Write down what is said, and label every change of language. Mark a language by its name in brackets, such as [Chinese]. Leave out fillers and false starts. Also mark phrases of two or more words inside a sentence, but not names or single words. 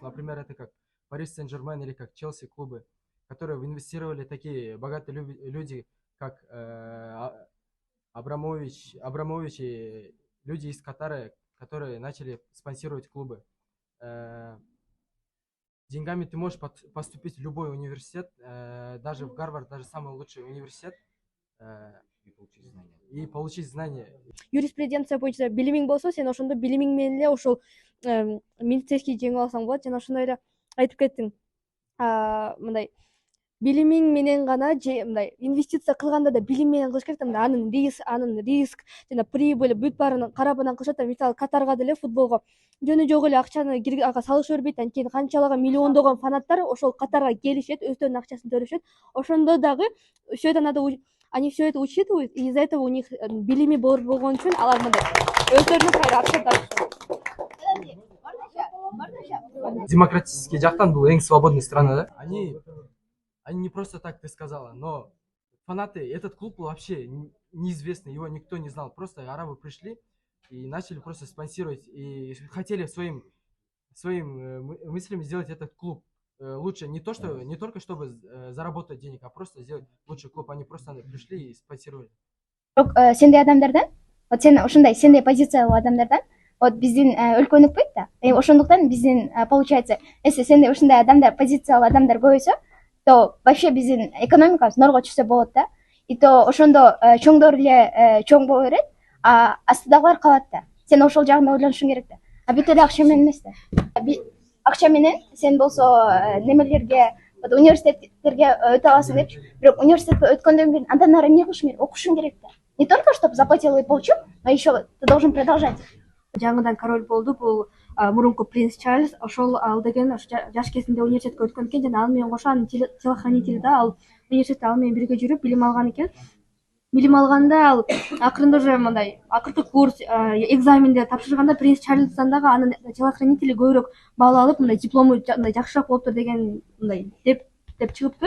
[Russian] Например, это как Парис Сен-Жермен или как Челси клубы, которые инвестировали такие богатые люди, как Абрамович и люди из Катара, которые начали спонсировать клубы. Деньгами ты можешь поступить в любой университет, даже в Гарвард, даже самый лучший университет, и получить знания. [Kyrgyz] Юриспруденция боюнча билимиң болсо, сен ошондо билимиң менен эле ошол милицейский жеңип алсаң болот. Жана ошондой эле айтып кеттиң, мындай билимиң менен гана же мындай инвестиция кылганда да билим менен кылыш керек да, мындай анын риск жана прибыль бүт баарын карабынан кылышат да. Мисалы Катарга деле футболго жөнү жок эле акчаны ага салыша бербейт, анткени канчалаган миллиондогон фанаттар ошол Катарга келишет, өздөрүнүн акчасын төлөшөт. Ошондо дагы [Russian] все это надо, они все это учитывают, и из-за этого у них [Kyrgyz] билими болгон үчүн алар мындай өздөрүнүн Демократический жактан бул эң [Russian] свободный страна, [Kyrgyz] да? [Russian] Они не просто так, ты сказала, но фанаты, этот клуб был вообще неизвестный, его никто не знал. Просто арабы пришли и начали просто спонсировать, и хотели своим мыслями сделать этот клуб лучше. Не только чтобы заработать денег, а просто сделать лучший клуб. Они просто пришли и спонсировали. [Kyrgyz] Сендей адамдардан, вот сен ушундай сендей позициялуу адамдардан вот биздин өлкө өнүкпөйт да. Ошондуктан биздин [Russian] получается, если [Kyrgyz] сендей ушундай адамдар, позициялуу адамдар көбөйсө, [Russian] то вообще [Kyrgyz] биздин экономикабыз норго түшсө болот да. [Russian] И то [Kyrgyz] ошондо чоңдор эле чоң боло берет. астыдагылар калат да. Сен ошол жагын ойлонушуң керек да. Бүт эле акча менен эмес да. Акча менен сен болсо немелерге, университеттерге өтө аласың деп, бирок университетке өткөндөн кийин андан ары эмне кылышың керек? Окушуң керек да. [Russian] Не только чтобы заплатил и получил, но еще ты должен продолжать. [Kyrgyz] Жаңыдан король болду бул мурунку принц Чарльз. Ошол ал деген жаш кезинде университетке өткөн экен жана ал менен кошо анын телохранители да ал университетте ал менен бирге жүрүп билим алган экен. Билим алганда ал акырында уже мындай акыркы курс экзаменде тапшырганда принц Чарльздан дагы анын телохранители көбүрөөк баал алып мындай диплому мындай жакшыраак болуптур деген мындай деп чыгыптыр.